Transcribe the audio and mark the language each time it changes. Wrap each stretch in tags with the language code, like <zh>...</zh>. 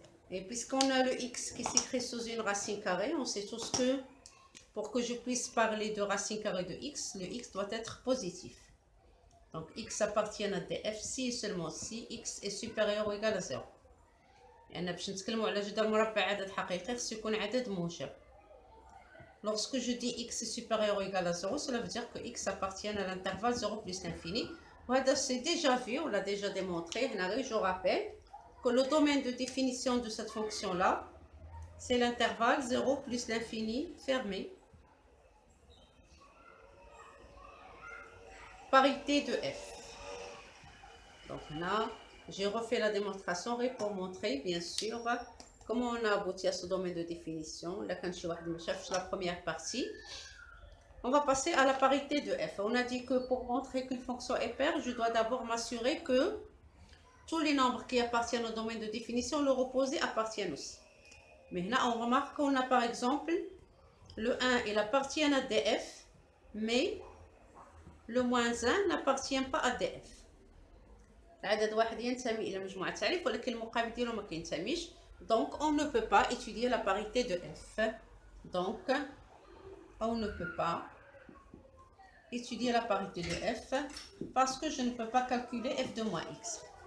<fr>Et puisqu'on a le x qui s'écrit sous une racine carrée, on sait tous que pour que je puisse parler de racine carrée de x, le x doit être positif. Donc x appartient à df si et seulement si x est supérieur ou égal à 0.</fr> <ar>لأن باش نتكلموا على جدار مربع عدد حقيقي خصو يكون عدد موجب.</ar> <fr>Lorsque je dis x est supérieur ou égal à 0, cela veut dire que x appartient à l'intervalle 0 plus l'infini. C'est déjà vu, on l'a déjà démontré. Je rappelle que le domaine de définition de cette fonction-là c'est l'intervalle 0 plus l'infini fermé. Parité de f. Donc là, j'ai refait la démonstration pour montrer bien sûr comment on a abouti à ce domaine de définition. Là, quand je cherche la première partie, on va passer à la parité de f. On a dit que pour montrer qu'une fonction est paire, je dois d'abord m'assurer que tous les nombres qui appartiennent au domaine de définition, leur opposé appartiennent aussi. Mais là, on remarque qu'on a par exemple le 1, il appartient à df, mais le moins 1 n'appartient pas à df.</fr> <ar>العدد واحد ينتمي إلى مجموعة تعريف ولكن المقابل ديالو ما كينتميش.</ar> <fr>Donc on ne peut pas étudier la parité de f. Donc on ne peut pas étudier la parité de f parce que je ne peux pas calculer f de moins x.</fr>